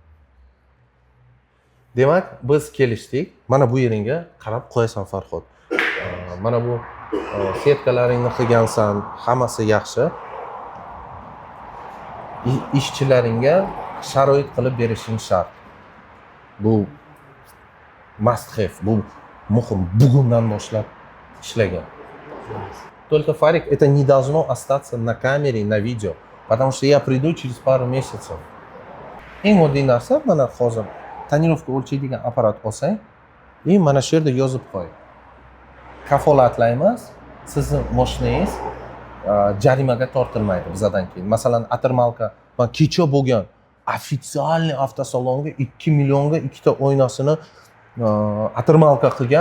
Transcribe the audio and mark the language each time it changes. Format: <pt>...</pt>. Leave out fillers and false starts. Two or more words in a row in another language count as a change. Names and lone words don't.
<uz>Demak, biz kelishdik. Mana bu yeringga qarab qo'yasan Farhod. Mana bu setkalaringni qilgansan, hammasi yaxshi. Ishchilaringga sharoit qilib berishing shart.</uz> <en>Bu must have,</en> <uz>bu muhim. Bugundan boshlab ishlagan.</uz> <ru>Только, Фарик, это не должно остаться на камере, на видео, потому что я приду через пару месяцев.</ru> <uz>Eng oddiy narsa, mana hozir tonirovka o'lchaydigan apparat olsang, mana shu yerda yozib qo'y. Kafolatlaymiz, sizni mashinangiz jarimaga tortilmaydi bizdan keyin. Masalan, atirmalka, men kecha bo'lgan ofitsialniy avtosalonga 2 millionga ikkita oynasini atirmalka qilgan.</uz>